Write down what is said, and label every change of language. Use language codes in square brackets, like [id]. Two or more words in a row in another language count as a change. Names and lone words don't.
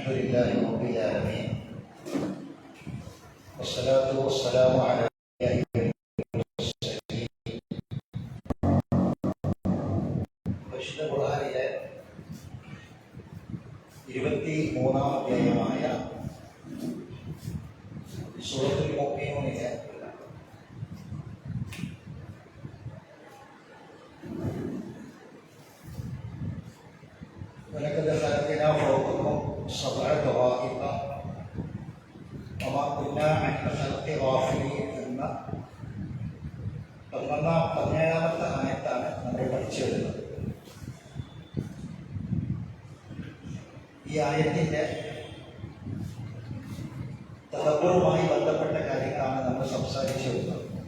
[ar] لله رب العالمين والصلاة والسلام على [ml] ഖുർആനിലെ 23-ാം അധ്യായമായ സൂറത്തുൽ മുഅ്മിനൂനിലെ [ar] ولقد خلقنا فوقكم سبع طرائق وما كنا عن الخلق غافلين [ml] എന്ന 17-ാമത്തെ ആയത്താണ് നമ്മൾ പഠിച്ചു വരുന്നത്. ഈ ആയത്തിന്റെ തദബ്ബറുമായി ബന്ധപ്പെട്ട കാര്യങ്ങളാണ് നമ്മൾ സംസാരിച്ചു വരുന്നത്.